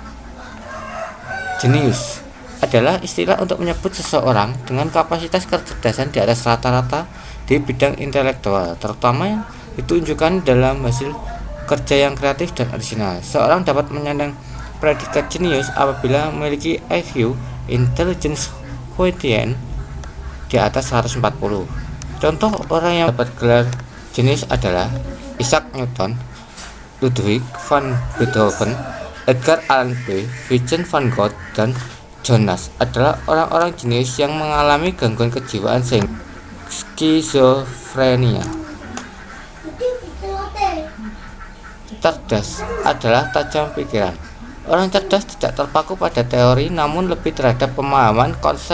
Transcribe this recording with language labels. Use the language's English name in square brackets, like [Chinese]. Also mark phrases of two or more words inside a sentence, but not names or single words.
[Indonesian] Jenius adalah istilah untuk menyebut seseorang dengan kapasitas kecerdasan di atas rata-rata di bidang intelektual, terutama yang ditunjukkan dalam hasil kerja yang kreatif dan original. Seorang dapat menyandang predikat jenius apabila memiliki IQ [English] (Intelligence Quotient) [Indonesian] di atas 140. Contoh orang yang dapat gelar jenius adalah Isaac Newton, Ludwig van Beethoven, Edgar Allan Poe, Vincent van Gogh, dan Jonas adalah orang-orang jenius yang mengalami gangguan kejiwaan sehingga skizofrenia. Cerdas adalah tajam pikiran. Orang cerdas tidak terpaku pada teori, namun lebih terhadap pemahaman konsep.